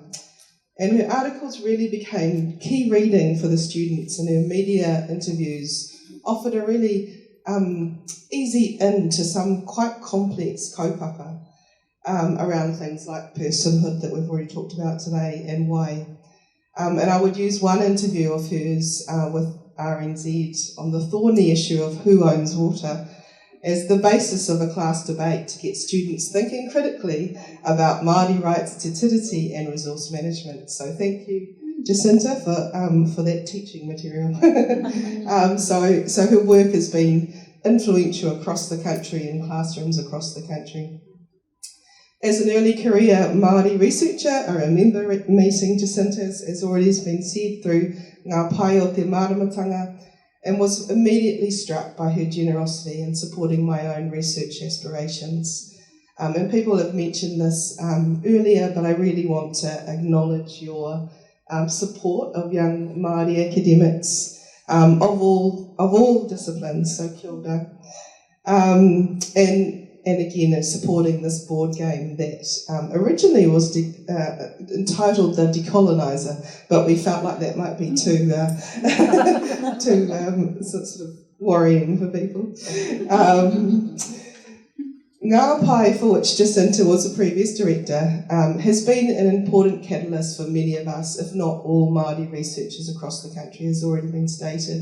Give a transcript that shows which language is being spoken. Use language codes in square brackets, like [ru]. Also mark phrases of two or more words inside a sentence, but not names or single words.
[en] And her articles really became key reading for the students, and her media interviews offered a really easy in to some quite complex kaupapa around things like personhood that we've already talked about today and why. And I would use one interview of hers with RNZ on the thorny issue of who owns water as the basis of a class debate to get students thinking critically about Māori rights, [mi] te tiriti [en] and resource management. So thank you, Jacinta, for that teaching material. So her work has been influential across the country in classrooms across the country. As an early career Māori researcher, I remember meeting Jacinta, as already has been said, through Ngā Pai o Te Māramatanga, and was immediately struck by her generosity in supporting my own research aspirations. And people have mentioned this earlier, but I really want to acknowledge your support of young Māori academics of all disciplines, so [mi] kia ora. [en] And again, supporting this board game that originally was entitled The Decolonizer, but we felt like that might be too sort of worrying for people. Ngā Pai, for which Jacinta was the previous director, has been an important catalyst for many of us, if not all Māori researchers across the country, as already been stated.